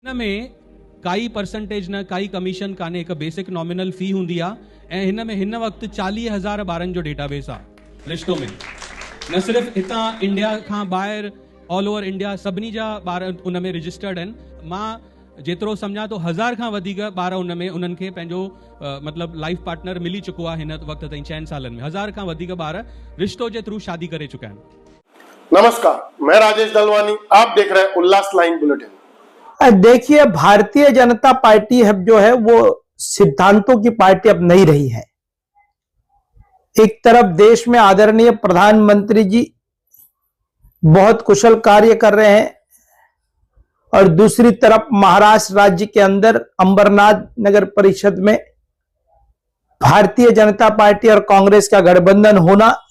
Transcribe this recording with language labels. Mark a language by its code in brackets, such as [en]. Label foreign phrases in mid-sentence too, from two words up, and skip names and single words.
[sd] में काई परसेंटेज न काई कमीशन काने एक बेसिक नॉमिनल फी हुंदी आ ऐं हिन में हिन वक्त 40,000 ॿारनि जो डेटाबेस आ रिश्तो में न सिर्फ हितां इंडिया खां ॿाहिरि [en] all over India [sd] सभिनी जा ॿार उन में रजिस्टर्ड आहिनि। मां जेतिरो सम्झां तो 1000 खां वधीक ॿार उन में उन्हनि खे पंहिंजो मतलब लाइफ पार्टनर मिली चुको आहे हिन वक्त ताईं 6 सालनि में 1000 खां वधीक ॿार रिश्तो जे थ्रू शादी करे चुका आहिनि। [hi] नमस्कार, मैं राजेश दलवानी, आप देख रहे हैं उल्लास लाइन बुलेटिन। देखिए, भारतीय जनता पार्टी अब जो है वो सिद्धांतों की पार्टी अब नहीं रही है। एक तरफ देश में आदरणीय प्रधानमंत्री जी बहुत कुशल कार्य कर रहे हैं और दूसरी तरफ महाराष्ट्र राज्य के अंदर अंबरनाथ नगर परिषद में भारतीय जनता पार्टी और कांग्रेस का गठबंधन होना,